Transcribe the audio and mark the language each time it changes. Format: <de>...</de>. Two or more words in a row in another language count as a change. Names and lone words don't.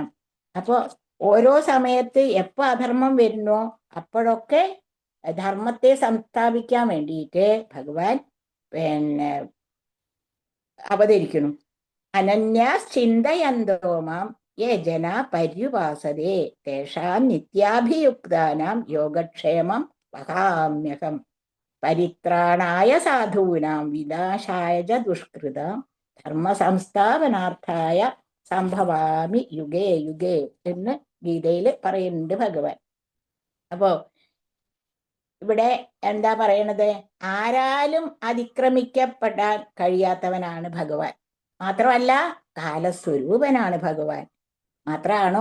<ml>അപ്പോ ഓരോ സമയത്ത് എപ്പോ അധർമ്മം വരുന്നോ അപ്പോഴൊക്കെ ധർമ്മത്തെ സംസ്ഥാപിക്കാൻ വേണ്ടിയിട്ട് ഭഗവാൻ അവതരിക്കുന്നു.</ml> <sa>അനന്യാശ്ചിന്തയന്തോ മാം യേ ജന പര്യുപാസതേ തേഷാം നിത്യാഭിയുക്താനാം യോഗക്ഷേമം വഹാമ്യഹം പരിത്രാണായ സാധൂനാം വിനാശായ ച ദുഷ്കൃതാം ധർമ്മ സംസ്ഥാപനാർത്ഥായ സംഭവാമി യുഗേ യുഗേ</sa> <ml>എന്ന് ഗീതയിൽ പറയുന്നുണ്ട് ഭഗവാൻ. അപ്പോ ഇവിടെ എന്താ പറയണത്? ആരാലും അതിക്രമിക്കപ്പെടാൻ കഴിയാത്തവനാണ് ഭഗവാൻ. മാത്രമല്ല കാലസ്വരൂപനാണ് ഭഗവാൻ. മാത്രാണോ?</ml>